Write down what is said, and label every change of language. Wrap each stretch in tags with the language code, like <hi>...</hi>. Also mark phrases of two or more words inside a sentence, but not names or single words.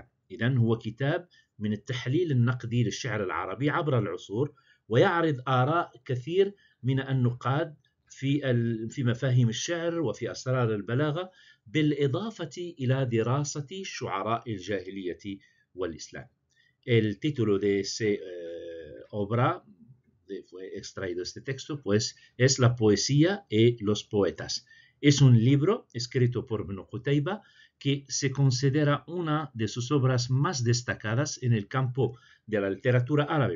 <ar>إذن هو كتاب من التحليل النقدي للشعر العربي عبر العصور، ويعرض آراء كثير من النقاد في مفاهيم الشعر وفي أسرار البلاغة، بالإضافة إلى دراسة شعراء الجاهلية والإسلام.</ar> <es>El título de esa obra fue extraído este texto, pues es La poesía y los poetas. Es un libro escrito por Ibn Qutayba que se considera una de sus obras más destacadas en el campo de la literatura árabe.</es>